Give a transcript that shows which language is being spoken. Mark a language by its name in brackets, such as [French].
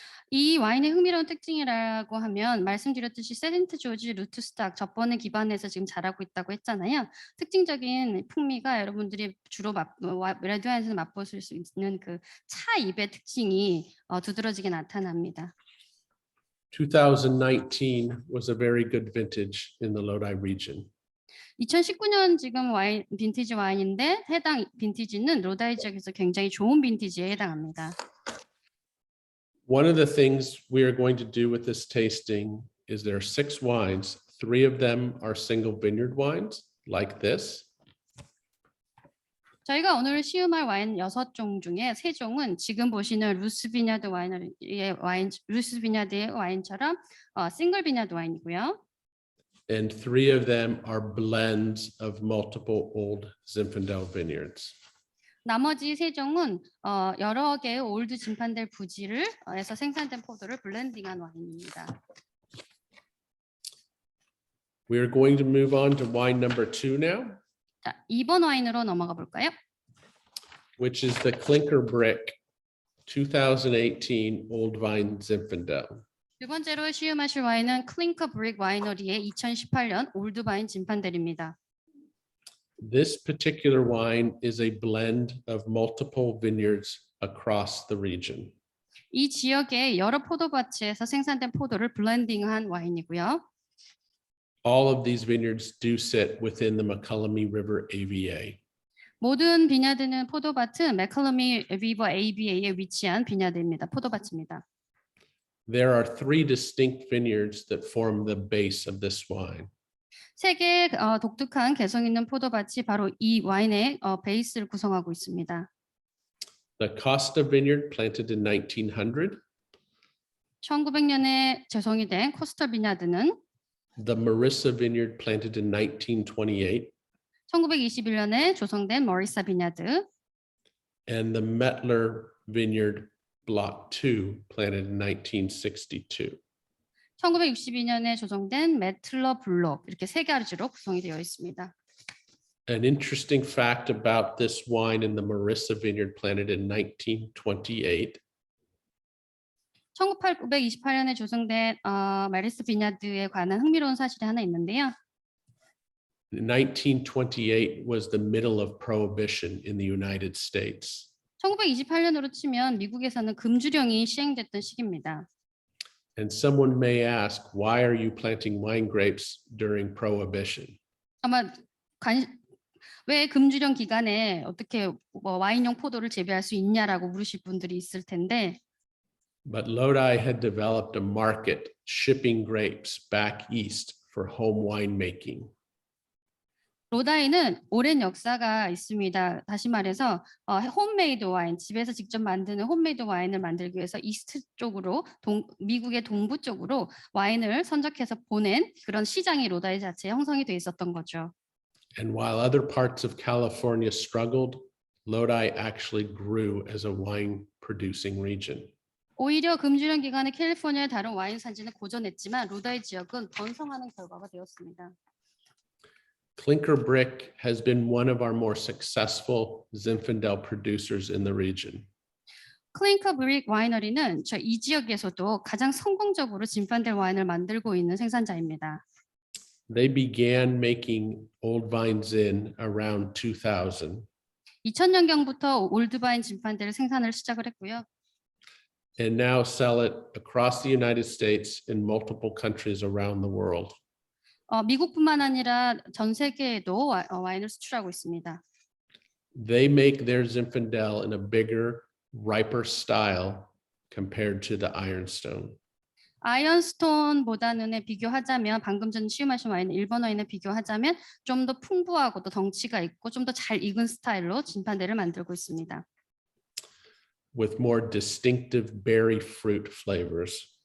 [Korean] 이 와인의 흥미로운 특징이라고 하면 말씀드렸듯이 세인트 조지 루트스탁 젖본을 기반해서 지금 자라고 있다고 했잖아요. 특징적인 풍미가 여러분들이 주로 레드 와인에서 맛보실 수 있는 그 차 잎의 특징이 두드러지게 나타납니다. [English] 2019 was a very good vintage in the Lodi region. [Korean] 2019년 지금 와인 빈티지 와인인데 해당 빈티지는 로다이 지역에서 굉장히 좋은 빈티지에 해당합니다. [English] One of the things we are going to do with this tasting is there are 6 wines. 3 of them are single vineyard wines like this. [Korean] 저희가 오늘 시음할 와인 6종 중에 3종은 지금 보시는 루스 비냐드 루스 비냐드의 와인처럼 싱글 비냐드 와인이고요. [English] And 3 of them are blends of multiple old Zinfandel vineyards. [Korean] 나머지 3종은 여러 개의 올드 진판델 부지를 해서 생산된 포도를 블렌딩한 와인입니다. [English] We are going to move on to wine number 2 now. [Korean] 자, 2번 와인으로 넘어가 볼까요? [English] Which is the Clinker Brick 2018 Old Vine Zinfandel. [Korean] 두 번째로 시음하실 와인은 클링커 브릭 와이너리의 2018년 올드바인 진판델입니다. [English] This particular wine is a blend of multiple vineyards across the region. [Korean] 이 지역의 여러 포도밭에서 생산된 포도를 블렌딩한 와인이고요. [English] All of these vineyards do sit within the McCullum River AVA. [Korean] 모든 비냐드는 포도밭은 맥컬러미 리버 ABA에 위치한 비냐드입니다. 포도밭입니다. [English] There are 3 distinct vineyards that form the base of this wine. [Korean] 3개의 독특한 개성 있는 포도밭이 바로 이 와인의 베이스를 구성하고 있습니다. [English] The Costa Vineyard planted in 1900. [Korean] 1900년에 조성이 된 코스터 비냐드는 [English] The Marissa Vineyard planted in 1928. [Korean] 1921년에 조성된 머리사 비냐드. [English] And the Mettler Vineyard Block 2 planted in 1962. [Korean] 1962년에 조성된 매틀러 블록 이렇게 3가지로 구성이 되어 있습니다. [English] An interesting fact about this wine in the Marissa Vineyard planted in 1928. [Korean] 1928년에 조성된 메리스 비냐드에 관한 흥미로운 사실이 하나 있는데요. [English] 1928 was the middle of prohibition in the United States. [Korean] 1928년으로 치면 미국에서는 금주령이 시행됐던 시기입니다. [English] And someone may ask, why are you planting wine grapes during prohibition? [Korean] 아마 왜 금주령 기간에 어떻게 와인용 포도를 재배할 수 있냐라고 물으실 분들이 있을 텐데 [English] But Lodi had developed a market shipping grapes back east for home winemaking. [Korean] 로다이는 오랜 역사가 있습니다. 다시 말해서 홈메이드 와인, 집에서 직접 만드는 홈메이드 와인을 만들기 위해서 이스트 쪽으로 미국의 동부 쪽으로 와인을 선적해서 보낸 그런 시장이 로다이 자체에 형성이 돼 있었던 거죠. [English] And while other parts of California struggled, Lodi actually grew as a wine producing region. [Korean] 오히려 금주령 기간에 캘리포니아의 다른 와인 산지는 고전했지만 로다이 지역은 번성하는 결과가 되었습니다. [English] Clinker brick has been one of our more successful Zinfandel producers in the region. [Korean] 클링커 브릭 와이너리는 이 지역에서도 가장 성공적으로 진판델 와인을 만들고 있는 생산자입니다. [English] They began making old vine zin around 2000. [Korean] 2000년경부터 올드바인 진판델 생산을 시작을 했고요. [English] And now sell it across the United States in multiple countries around the world. [Korean] 미국뿐만 아니라 전 세계에도 와인을 수출하고 있습니다. [English] They make their Zinfandel in a bigger, riper style compared to the Ironstone. [Korean] 아이언스톤보다는 비교하자면 방금 전 시음하신 와인 일본 와인에 비교하자면 좀 더 풍부하고 또 덩치가 있고 좀 더 잘 익은 스타일로 진판델을 만들고 있습니다. [English] With more distinctive berry fruit flavors.